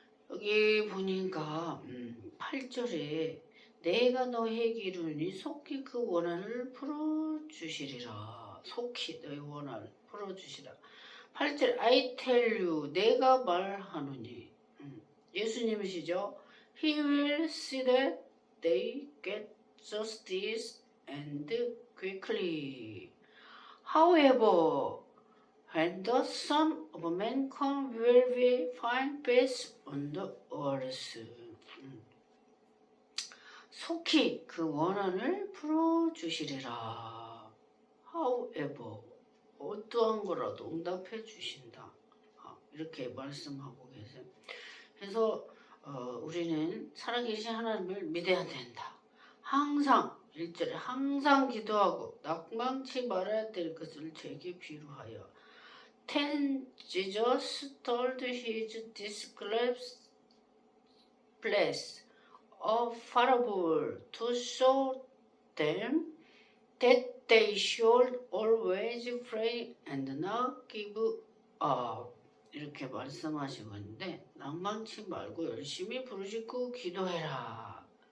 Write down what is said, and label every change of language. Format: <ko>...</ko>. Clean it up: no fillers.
<ko>여기 보니까 8절에 내가 너에게 이르니 속히 그 원한을 풀어주시리라. 속히 너의 원한을 풀어주시라. 8절</ko> <en>I tell you</en> <ko>내가 말하노니 예수님이시죠.</ko> <en>He will see that they get justice and quickly. However, when the Son of Man comes, will we find peace on the earth?</en> <ko>속히 그 원한을 풀어주시리라.</ko> <en>However,</en> <ko>어떠한 거라도 응답해 주신다. 이렇게 말씀하고 계세요. 그래서 우리는 살아계신 하나님을 믿어야 된다. 항상 1절에 항상 기도하고 낙망치 말아야 될 것을 제게 비유하여</ko> <en>Then Jesus told his disciples a parable to show them that they should always pray and not give up.</en> <ko>이렇게 말씀하시고 있는데 낭망치 말고 열심히 부르짖고 기도해라.</ko>